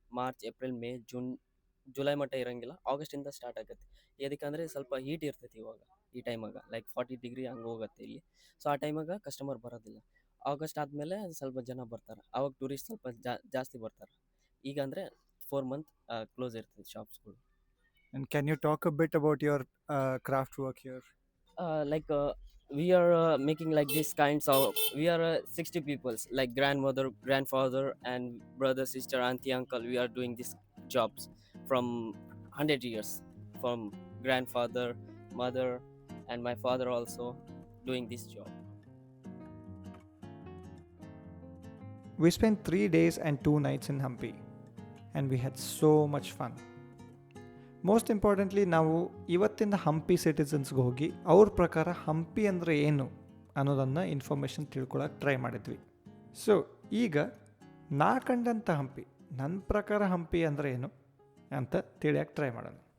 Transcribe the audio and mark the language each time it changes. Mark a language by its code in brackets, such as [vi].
[kn] March, April, May, June, July ಮಟ್ಟ ಇರಂಗಿಲ್ಲ. ಆಗಸ್ಟಿಂದ start ಆಗುತ್ತೆ. ಎದಕ್ಕಂದ್ರೆ ಸ್ವಲ್ಪ ಹೀಟ್ ಇರ್ತೈತಿ ಇವಾಗ ಈ ಟೈಮಾಗ, ಲೈಕ್ 40 ಡಿಗ್ರಿ ಹಂಗೆ ಹೋಗುತ್ತೆ ಇಲ್ಲಿ. ಸೊ ಆ ಟೈಮಾಗ ಕಸ್ಟಮರ್ ಬರೋದಿಲ್ಲ. ಆಗಸ್ಟ್ ಆದಮೇಲೆ ಸ್ವಲ್ಪ ಜನ ಬರ್ತಾರೆ, ಅವಾಗ ಟೂರಿಸ್ಟ್ ಸ್ವಲ್ಪ ಜಾಸ್ತಿ ಬರ್ತಾರೆ. ಈಗ ಅಂದರೆ 4 ಮಂತ್ ಕ್ಲೋಸ್ ಇರ್ತೈತಿ ಶಾಪ್ಸ್ಗಳು. [en] And can you talk a bit about your craft work here? Like we are making like these kinds of, we are 60 peoples, like grandmother, grandfather, and brother, sister, auntie, uncle. We are doing these jobs from 100 years, from grandfather, mother, and my father also doing this job. We spent 3 days and 2 nights in Hampi, and we had so much fun. [kn] Most importantly ನಾವು ಇವತ್ತಿನ ಹಂಪಿ ಸಿಟಿಸನ್ಸ್ಗೆ ಹೋಗಿ ಅವ್ರ ಪ್ರಕಾರ ಹಂಪಿ ಅಂದರೆ ಏನು ಅನ್ನೋದನ್ನು information ತಿಳ್ಕೊಳಕ್ಕೆ try ಮಾಡಿದ್ವಿ. So ಈಗ ನಾ ಕಂಡಂಥ ಹಂಪಿ, ನನ್ನ ಪ್ರಕಾರ ಹಂಪಿ ಅಂದರೆ ಏನು ಅಂತ ತಿಳಿಯಕ್ಕೆ ಟ್ರೈ ಮಾಡೋಣ.